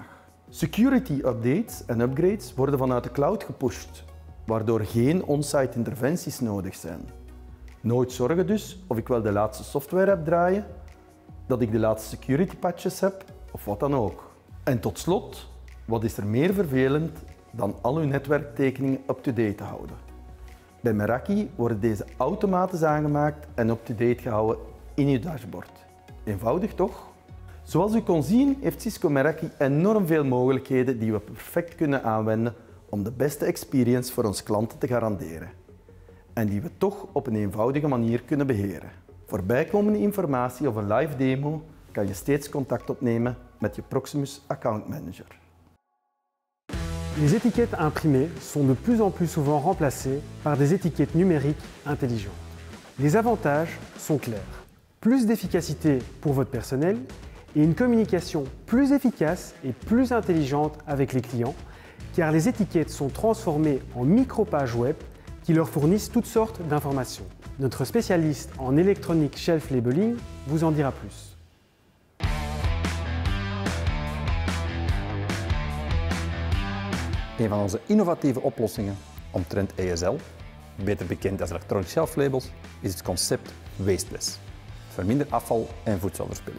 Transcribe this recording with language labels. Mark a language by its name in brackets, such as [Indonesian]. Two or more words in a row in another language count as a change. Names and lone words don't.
[English] Security updates [Dutch] en upgrades worden vanuit de cloud gepusht, waardoor geen on-site interventies nodig zijn. Nooit zorgen dus of ik wel de laatste software heb draaien, dat ik de laatste [English] security patches [Dutch] heb of wat dan ook. En tot slot, wat is er meer vervelend dan al uw netwerktekeningen up-to-date te houden? Bij Meraki worden deze automatisch aangemaakt en up-to-date gehouden in uw dashboard. Eenvoudig toch? Zoals u kon zien heeft Cisco Meraki enorm veel mogelijkheden die we perfect kunnen aanwenden om de beste experience voor onze klanten te garanderen. En die we toch op een eenvoudige manier kunnen beheren. Voor bijkomende informatie of een [English] live demo [Dutch] kan je steeds contact opnemen met je Proximus [English] Account Manager. [French] Les étiquettes imprimées sont de plus en plus souvent remplacées par des étiquettes numériques intelligentes. Les avantages sont clairs. Plus d'efficacité pour votre personnel et une communication plus efficace et plus intelligente avec les clients, car les étiquettes sont transformées en micro-pages web qui leur fournissent toutes sortes d'informations. Notre spécialiste en [English] Electronic Shelf Labeling [French] vous en dira plus. [Dutch] Een van onze innovatieve oplossingen omtrent ESL, beter bekend als [English] Electronic Shelf Labels, [Dutch] is het concept Wasteless. Verminder afval en voedselverspilling.